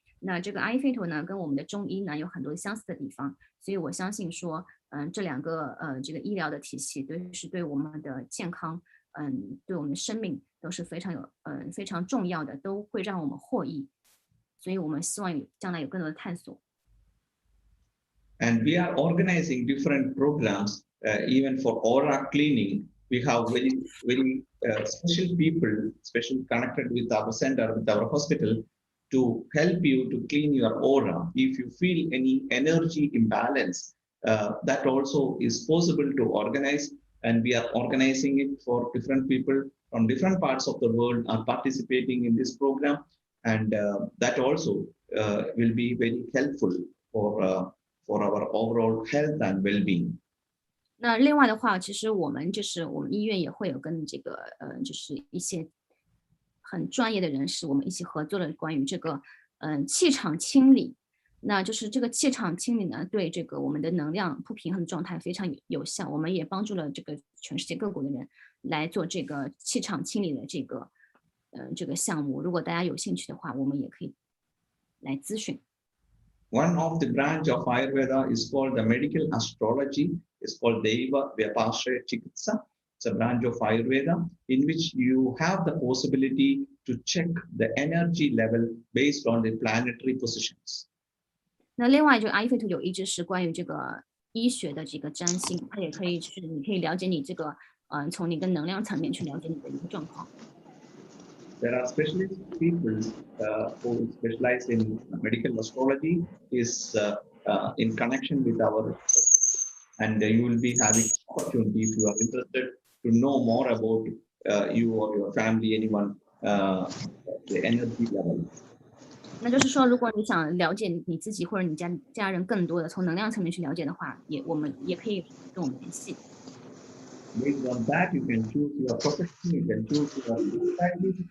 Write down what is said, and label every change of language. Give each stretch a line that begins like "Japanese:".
Chinese: 那这个阿育吠陀呢，跟我们的中医呢有很多相似的地方，所以我相信说，这两个这个医疗的体系是对我们的健康，对我们的生命都是非常重要的，都会让我们获益。所以我们希望将来有更多的探索。
English: And we are organizing different programs, even for aura cleaning. We have very special people, special connected with our center, with our hospital, to help you to clean your aura. If you feel any energy imbalance, that also is possible to organize. And we are organizing it for different people from different parts of the world are participating in this program. And that also will be very helpful for our overall health and well-being.
Chinese: 那另外的话，其实我们医院也会有跟这个就是一些很专业的人士，我们一起合作了关于这个气场清理。那就是这个气场清理呢，对这个我们的能量不平衡的状态非常有效。我们也帮助了这个全世界各国的人来做这个气场清理的这个项目。如果大家有兴趣的话，我们也可以来咨询。
English: One of the branch of Ayurveda is called the medical astrology. It's called Deva Vyapashaya Chikitsa. It's a branch of Ayurveda in which you have the possibility to check the energy level based on the planetary positions.
Chinese: 那另外，就阿育吠陀有一支是关于这个医学的这个占星，它也可以你可以了解你这个从你的能量层面去了解你的一个状况。
English: There are specialist people who specialize in medical astrology is in connection with our, and you will be having opportunity if you are interested to know more about you or your family, anyone, the energy level.
Chinese: 那就是说，如果你想了解你自己或者你家人更多的从能量层面去了解的话，我们也可以跟我们联系。
English: Based on that, you can choose your profession, you can choose your lifestyle.